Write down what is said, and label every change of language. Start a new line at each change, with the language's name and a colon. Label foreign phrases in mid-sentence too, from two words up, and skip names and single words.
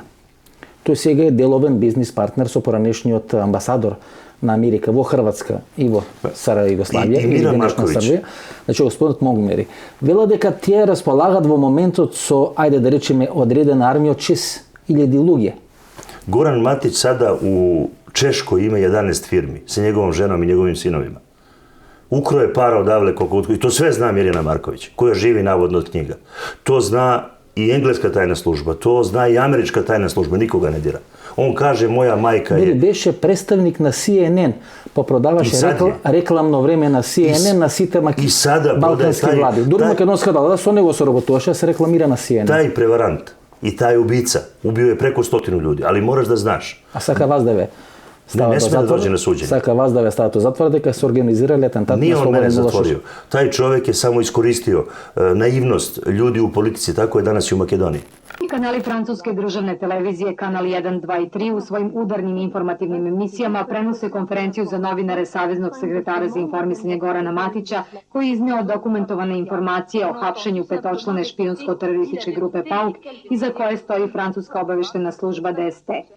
Macedonian: Тој сега е деловен бизнис партнер со поранешниот амбасадор на Америка во Хрватска и во СР Југославија и денешна Србија, значи господинот Монгомери. Вела дека тие располагат во моментот со, ајде да речеме, одредена армија од 6.000 луѓе.
Serbian: Goran Matić sada u Češkoj ima 11 firmi sa njegovom ženom i njegovim sinovima. Ukro je para odavle koliko, i to sve zna Mirjana Marković, koja živi navodno od knjiga. To zna i engleska tajna služba, to zna i američka tajna služba, nikoga ne dira. On kaže, moja majka je...
Macedonian: Беше представник на CNN, па продаваше рекламно време на CNN на сите балкански влади. Дури македонска влада со него соработуваше, се рекламира на CNN.
Serbian: Taj prevarant i taj ubica ubio je preko 100 ljudi, ali moraš da znaš.
Macedonian: А сака вас да ве
Serbian: Ne sme da dođe na suđenje.
Macedonian: Сака вас да ве стават у затвор дека се организирале атентат на
Serbian: Nije on
Macedonian: Слободан
Serbian: mene
Macedonian: Милошевиќ.
Serbian: zatvorio. Taj čovjek je samo iskoristio naivnost ljudi u politici, tako je danas i u Makedoniji. Kanali francuske državne televizije Kanal 1, 2 i 3 u svojim udarnim informativnim emisijama prenose konferenciju za novinare Saveznog sekretara za informisanje Gorana Matića, koji je izneo dokumentovane informacije o hapšenju petočlane špijunsko-terorističke grupe PAUK, iza koje stoji francuska obaveštena služba DST.